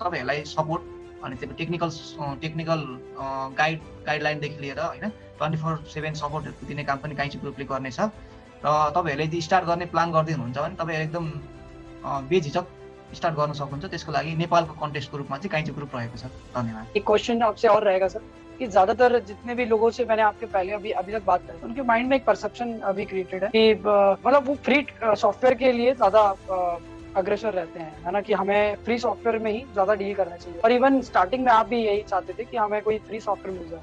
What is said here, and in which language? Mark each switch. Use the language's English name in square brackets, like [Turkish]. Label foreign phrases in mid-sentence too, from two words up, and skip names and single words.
[Nepali] तपाईँहरूलाई सपोर्ट अनि त्यो टेक्निकल गाइडलाइनदेखि लिएर होइन 24/7 सपोर्टहरू दिने काम पनि काइचो ग्रुपले गर्नेछ। र तपाईँहरूले यदि स्टार्ट गर्ने प्लान गर्दै हुनुहुन्छ भने तपाईँहरू एकदम बेझिझक स्टार्ट गर्न सक्नुहुन्छ। त्यसको लागि नेपालको कन्टेक्स्टको रूपमा चाहिँ काइचो ग्रुप रहेको छ। धन्यवाद। [Hindi] एक क्वेश्चन आपसे और रहेगा सर कि ज्यादातर जितने भी लोगों से मैंने आपके पहले अभी तक बात करी, उनके माइंड में एक परसेप्शन अभी क्रिएटेड है कि मतलब वो [English] free software [Hindi] के लिए ज्यादा अग्रसर रहते हैं, है ना, कि हमें [English] free software [Hindi] में ही ज्यादा डील करना चाहिए। और इवन स्टार्टिंग में आप भी यही चाहते थे कि हमें कोई [English] free software [Hindi] मिल जाए।